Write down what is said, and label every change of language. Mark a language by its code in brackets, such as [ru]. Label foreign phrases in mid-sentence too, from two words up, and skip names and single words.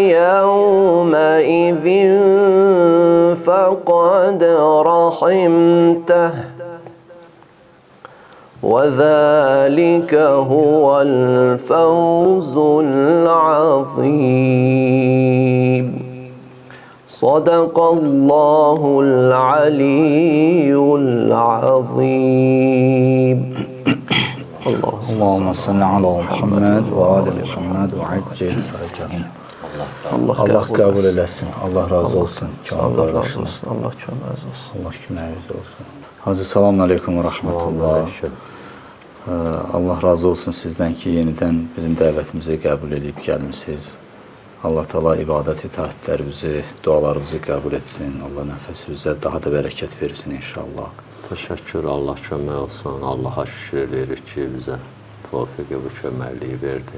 [ar] يومئذ فقد رحمته وذلك هو الفوز العظيم صدق الله العلي العظيم اللهم صل على محمد وآل محمد وعجل فرجهم. [az] Allah kabul eləsin. Allah razı olsun. Allah razı olsun. Allah çok razı olsun. Allah köməyiniz olsun. [ar] Hacı السلام عليكم ورحمة الله. [az] Allah razı olsun sizdən ki, yenidən bizim dəvətimizi qəbul edib gəlmişsiniz. Allah Teala ibadət itaətlərimizi, dualarımızı qəbul etsin. Allah nəfəsimizə daha da bərəkət versin inşallah. Təşəkkür, Allah kömək olsun. Allaha şükür edirik ki, bizə tövfiqi bu köməkliyi verdi.